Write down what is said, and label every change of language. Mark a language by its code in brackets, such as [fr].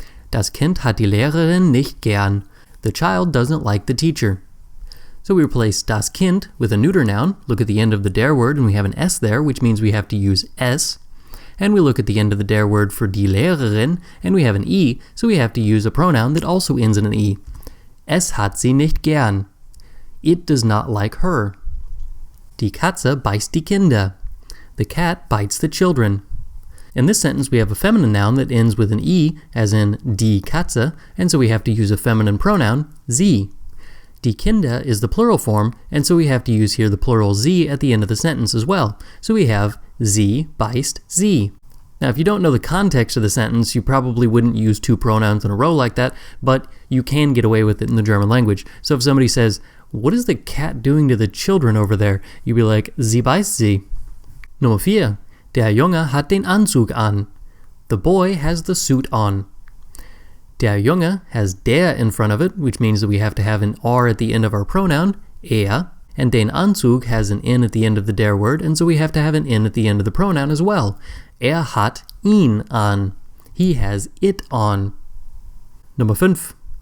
[de] Das Kind hat die Lehrerin nicht gern. [en] The child doesn't like the teacher. So we replace das Kind with a neuter noun. Look at the end of the der word, and we have an s there, which means we have to use es. And we look at the end of the der word for die Lehrerin, and we have an e, so we have to use a pronoun that also ends in an e. [de] Es hat sie nicht gern. [en] It does not like her. [de] Die Katze beißt die Kinder. [en] The cat bites the children. In this sentence, we have a feminine noun that ends with an e, as in die Katze, and so we have to use a feminine pronoun, sie. Die Kinder is the plural form, and so we have to use here the plural sie at the end of the sentence as well. So we have [de] sie beißt sie. [en] Now, if you don't know the context of the sentence, you probably wouldn't use two pronouns in a row like that, but you can get away with it in the German language. So if somebody says, what is the cat doing to the children over there? You'd be like, [de] sie beißt sie. Nummer 4. Der Junge hat den Anzug an. [en] The boy has the suit on. Der Junge has der in front of it, which means that we have to have an r at the end of our pronoun, er, and den Anzug has an n at the end of the der word, and so we have to have an n at the end of the pronoun as well. [de] Er hat ihn an. [en] He has it on. [de] Nummer 5.